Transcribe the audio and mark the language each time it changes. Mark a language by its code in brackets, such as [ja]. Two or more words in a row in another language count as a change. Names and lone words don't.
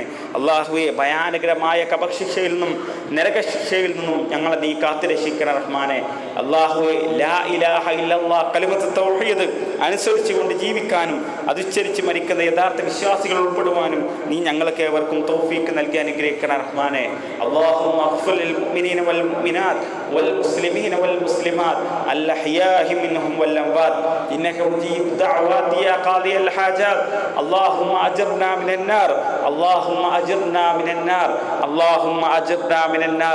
[ml] അല്ലാഹുവേ, ഭയാനകരമായ കബർശിക്ഷയിൽ നിന്നും നരകശിക്ഷയിൽ നിന്നും ഞങ്ങളെ നീ കാത്തുരക്ഷിക്കണം റഹ്മാനെ. അല്ലാഹുവേ, [ar] لا إله إلا الله كلمة التوحيد [ml] അനുസരിച്ചുകൊണ്ട് ജീവിക്കാനും അതുച്ചരിച്ച് മരിക്കുന്ന യഥാർത്ഥ വിശ്വാസികൾ ഉൾപ്പെടുവാനും നീ ഞങ്ങൾക്ക് ഏവർക്കും തൗഫീഖ് നൽകി അനുഗ്രഹിക്കണം റഹ്മാനെ. [ar] اللهم اغفر للمؤمنين والمؤمنات والمسلمين والمسلمات الأحياء منهم والأموات إنك مجيب الدعوات يا قاضي الحاجات. اللهم أجرنا من النار، اللهم أجرنا من النار، اللهم أجرنا من النار.